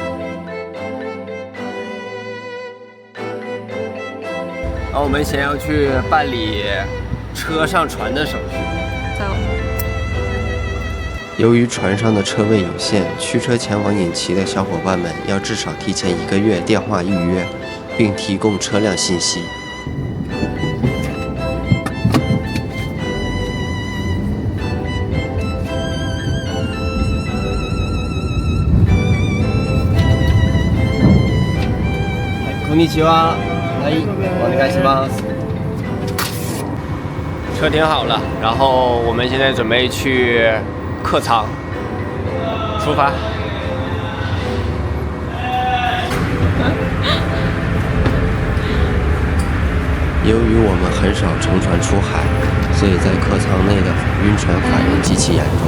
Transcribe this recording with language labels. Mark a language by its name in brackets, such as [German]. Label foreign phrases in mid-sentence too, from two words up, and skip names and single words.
[Chinese] 然后我们先要去办理车上船的手续。走。由于船上的车位有限，驱车前往隐岐的小伙伴们要至少提前1个月电话预约，并提供车辆信息。 [Japanese] こんにちは。お願いします。 [Chinese] 车停好了，然后我们现在准备去客舱出发。由于我们很少乘船出海，所以在客舱内的晕船反应极其严重。